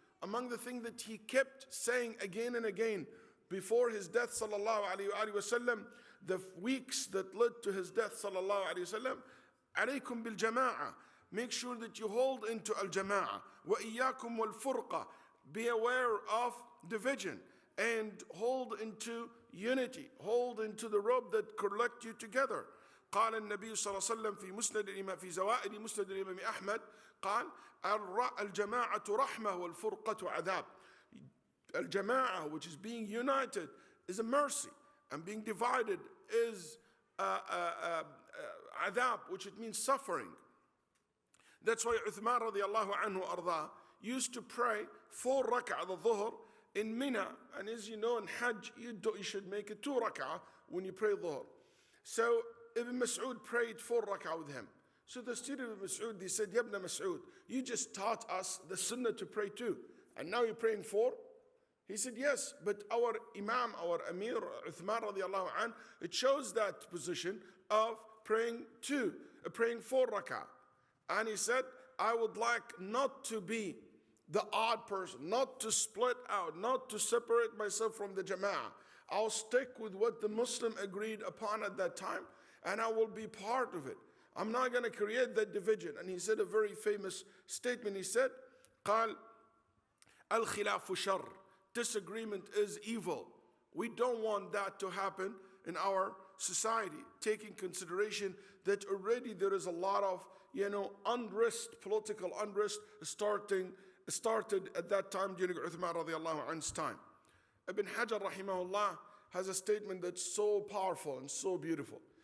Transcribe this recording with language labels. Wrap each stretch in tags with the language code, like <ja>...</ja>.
<en>Among the things that he kept saying again and again before his death sallallahu alayhi wa sallam, the weeks that led to his death sallallahu alayhi wa sallam,</en> <ar>alaykum bil jama'ah,</ar> <en>make sure that you hold into al jama'ah,</en> <ar>wa iyyakum wal furqa,</ar> <en>be aware of division, and hold into unity, hold into the rope that collect you together.</en> <ar>قال النبي صلى الله عليه وسلم في مسند الإمام في زوائد مسند الإمام أحمد قال الجماعة رحمة والفرقة عذاب.</ar> <en>Al-Jama'ah, which is being united, is a mercy, and being divided is adab, which it means suffering. That's why Uthman radiallahu anhu arda used to pray 4 rak'ah al-dhuhr in Mina, and as you know in Hajj you should make it 2 rak'ah when you pray dhuhr. So Ibn Mas'ud prayed 4 rak'ah with him. So the student of Mas'ud, they said, Ya Ibn Mas'ud, you just taught us the sunnah to pray 2, and now you're praying 4? He said, yes, but our Imam, our Amir, Uthman radiallahu anh, it shows that position of praying 4 rak'ah. And he said, I would like not to be the odd person, not to split out, not to separate myself from the Jama'ah. I'll stick with what the Muslim agreed upon at that time, and I will be part of it. I'm not going to create that division. And he said a very famous statement. He said,</en> <ar>قال الخلاف شر.</ar> <en>Disagreement is evil. We don't want that to happen in our society, taking consideration that already there is a lot of, unrest, political unrest started at that time during Uthman radiallahu anhu's time. Ibn Hajar rahimahullah has a statement that's so powerful and so beautiful.</en>